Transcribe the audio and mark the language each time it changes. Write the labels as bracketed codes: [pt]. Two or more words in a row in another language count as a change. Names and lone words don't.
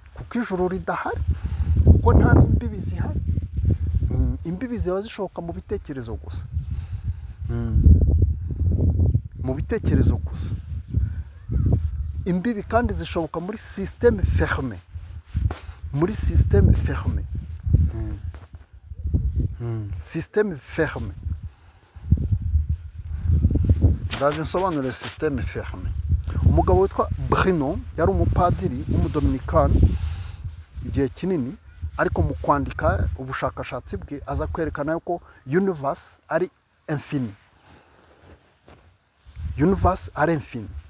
[rw] kuko ijuru ridahari, kuko nta n'imbibi zihari. Imbibi ziba zishoboka mu bitekerezo gusa, mu bitekerezo gusa. Imbibi kandi zishoboka muri [fr] système fermé, [rw] muri [fr] système fermé, système fermé. [rw] Ndaje nsobanure [fr] système fermé. [rw] Umugabo witwa Bruno yari umupadiri w'umudominikani igihe kinini, ariko mu kwandika ubushakashatsi bwe aza kwerekana yuko universe ari infini, universe ari infini.